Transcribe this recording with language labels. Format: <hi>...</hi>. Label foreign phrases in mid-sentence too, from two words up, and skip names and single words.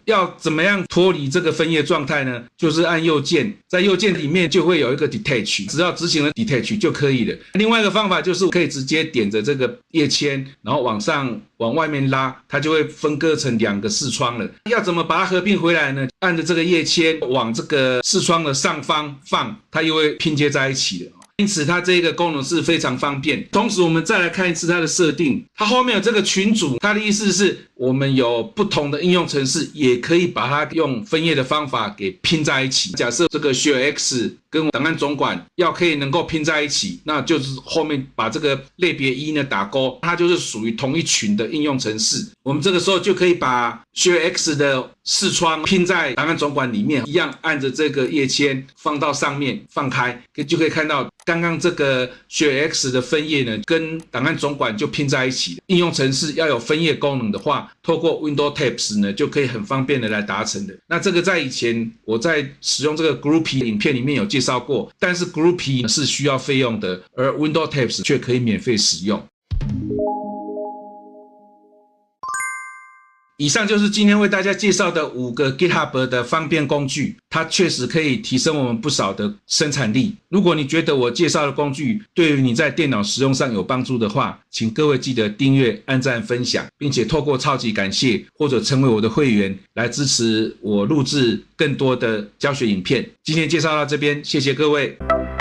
<zh>要怎麼樣脫離這個分頁狀態呢？就是按右鍵，在右鍵裡面就會有一個 detach，只要執行了 detach 就可以了。另外一個方法就是可以直接點着這個頁籤，然後往上往外面拉，它就會分割成2個視窗了。要怎麼把它合併回來呢？按着這個頁籤往這個視窗的上方放，它又會拼接在一起了。因此它這個功能是非常方便。同時我們再來看一次它的設定，它後面有這個群組，它的意思是我們有不同的應用程式也可以把它用分頁的方法給拼在一起。假設這個 ShareX 跟檔案總管要可以能夠拼在一起，那就是後面把這個類別1呢打勾，它就是屬於同一群的應用程式。我們這個時候就可以把 ShareX 的視窗拼在檔案總管裡面，一樣按着這個頁籤放到上面放開，就可以看到剛剛這個 ShareX 的分頁呢跟檔案總管就拼在一起。應用程式要有分頁功能的話，透過 Windows Tapes 呢就可以很方便的來達成的。那這個在以前我在使用這個 Groupy 影片裡面有介紹過，但是 Groupy 是需要費用的，而 Windows Tapes 卻可以免費使用。以上就是今天為大家介紹的5個 GitHub 的方便工具，它確實可以提升我們不少的生產力。如果你覺得我介紹的工具對於你在電腦使用上有幫助的話，請各位記得訂閱、按讚、分享，並且透過超級感謝或者成為我的會員來支持我錄製更多的教學影片。今天介紹到這邊，謝謝各位。</zh>